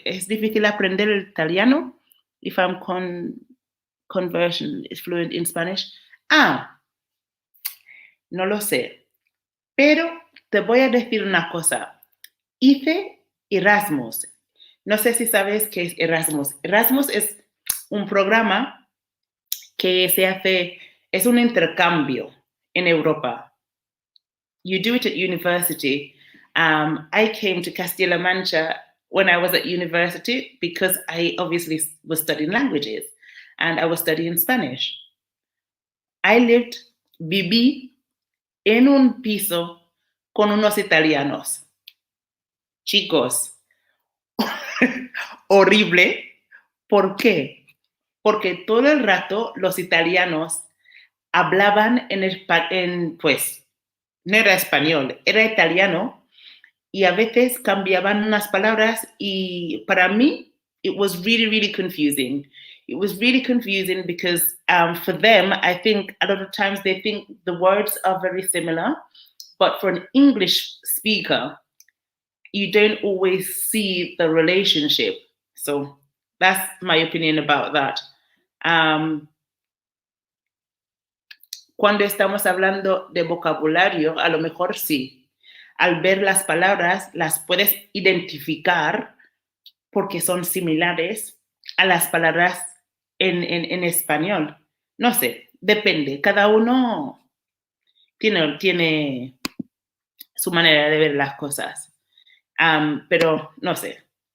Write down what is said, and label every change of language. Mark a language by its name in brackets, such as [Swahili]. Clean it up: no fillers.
[Spanish] ¿Es difícil aprender el italiano? [English] If I'm conversion is fluent in Spanish. [Spanish] No lo sé. Pero te voy a decir una cosa. Hice Erasmus. No sé si sabes qué es Erasmus. Erasmus es un programa que se hace, es un intercambio en Europa. [English] You do it at university. I came to Castilla-La Mancha when I was at university because I obviously was studying languages and I was studying Spanish. [Spanish] Viví en un piso con unos italianos. Chicos, horrible. ¿Por qué? porque todo el rato los italianos hablaban pues, no era español, era italiano, y a veces cambiaban unas palabras y para mí [English] it was really, really confusing. It was really confusing because for them, I think a lot of times they think the words are very similar, but for an English speaker, you don't always see the relationship. So that's my opinion about that. [Spanish] Cuando estamos hablando de vocabulario, a lo mejor sí. Al ver las palabras, las puedes identificar porque son similares a las palabras en español. No sé, depende. Cada uno tiene su manera de ver las cosas. Pero no sé.